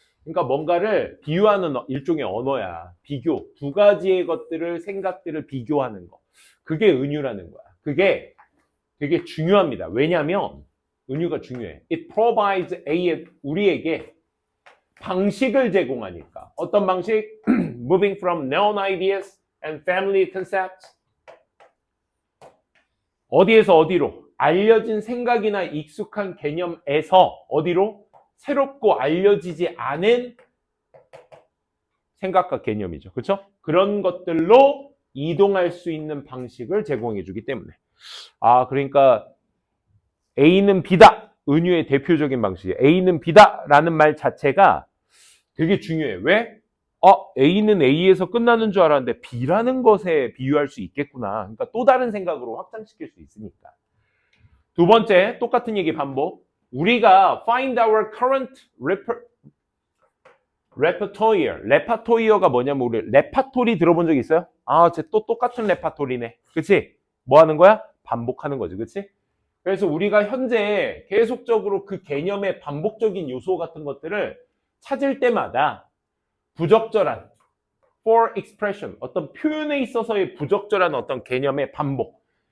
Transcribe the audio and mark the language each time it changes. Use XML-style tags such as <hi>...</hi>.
<ko>그러니까 뭔가를 비유하는 일종의 언어야. 비교. 두 가지의 것들을, 생각들을 비교하는 거. 그게 은유라는 거야. 그게 되게 중요합니다. 왜냐하면 은유가 중요해.</ko> <en>It provides</en> <ko>우리에게 방식을 제공하니까. 어떤 방식?</ko> <en>Moving from known ideas and family concepts.</en> <ko>어디에서 어디로? 알려진 생각이나 익숙한 개념에서 어디로? 새롭고 알려지지 않은 생각과 개념이죠. 그렇죠? 그런 것들로 이동할 수 있는 방식을 제공해 주기 때문에. 그러니까 A는 B다. 은유의 대표적인 방식이에요. A는 B다라는 말 자체가 되게 중요해. 왜? A는 A에서 끝나는 줄 알았는데 B라는 것에 비유할 수 있겠구나. 그러니까 또 다른 생각으로 확장시킬 수 있으니까. 두 번째, 똑같은 얘기 반복. 우리가</ko> <en>find our current repertoire.</en> <ko>레파토리어가 뭐냐면 우리 레파토리 들어본 적 있어요? 쟤 또 똑같은 레파토리네. 그치? 뭐 하는 거야? 반복하는 거지. 그치? 그래서 우리가 현재 계속적으로 그 개념의 반복적인 요소 같은 것들을 찾을 때마다 부적절한</ko> <en>for expression,</en> <ko>어떤 표현에 있어서의 부적절한 어떤 개념의 반복.</ko>